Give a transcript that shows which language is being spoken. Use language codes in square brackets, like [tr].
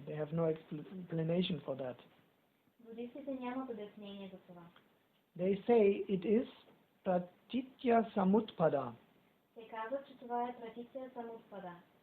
[en] They have no explanation for that. [bg] Будистите нямат обяснение за това. [en] They say it is pratitya samutpada, [bg] Те казват, че това е традиция самоотпада.